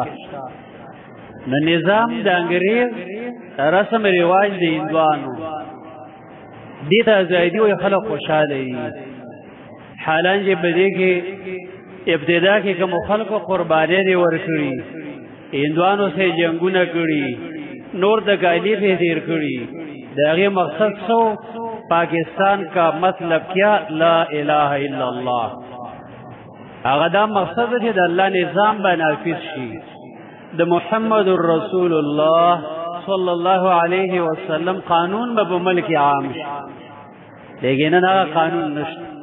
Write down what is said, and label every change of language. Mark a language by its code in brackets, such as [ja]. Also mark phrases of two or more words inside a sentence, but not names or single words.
[ps] نو نظام د انګریز، رسم رواج د هندوانو، دې ته ازادي وایي، خلک خوشحاله دي. حالان چې په دې کې ابتدا کې کوم خلکو قربانۍ دې ورکړي، هندوانو سره جنګونه کړي، نور تکالیف یې تېر کړي. د هغې مقصد څه؟ [ur] پاکستان کا مطلب کیا؟ [ar] لا اله الا الله. [ps] هغه دا مقصد دی چې د الله نظام به نافذ شي، د محمد [ar] رسول الله صلی الله علیه وسلم [ps] قانون به په ملک عام شي. لیکن نن هغه قانون نشته.